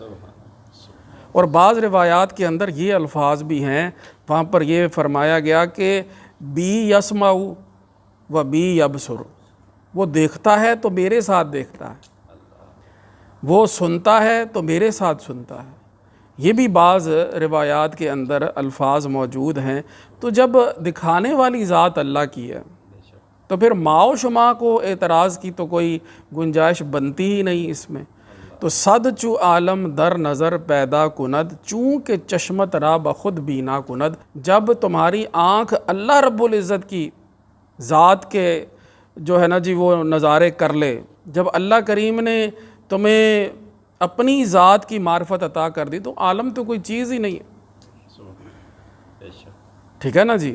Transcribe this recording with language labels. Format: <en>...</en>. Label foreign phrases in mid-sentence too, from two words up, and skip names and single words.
<ur>اور بعض روایات کے اندر یہ الفاظ بھی ہیں، وہاں پر یہ فرمایا گیا کہ</ur> <ar>بی یسمع و بی یبصر،</ar> <ur>وہ دیکھتا ہے تو میرے ساتھ دیکھتا ہے، وہ سنتا ہے تو میرے ساتھ سنتا ہے۔ یہ بھی بعض روایات کے اندر الفاظ موجود ہیں۔ تو جب دکھانے والی ذات اللہ کی ہے تو پھر</ur> <fa>ماء و شماء</fa> <ur>کو اعتراض کی تو کوئی گنجائش بنتی ہی نہیں اس میں۔</ur> <fa>تو صد چو عالم در نظر پیدا کند، چونکہ چشمت را بخود بینا کند،</fa> <ur>جب تمہاری آنکھ اللہ رب العزت کی ذات کے جو ہے نا جی وہ نظارے کر لے، جب اللہ کریم نے تمہیں اپنی ذات کی معرفت عطا کر دی تو عالم تو کوئی چیز ہی نہیں ہے، ٹھیک ہے نا جی۔</ur>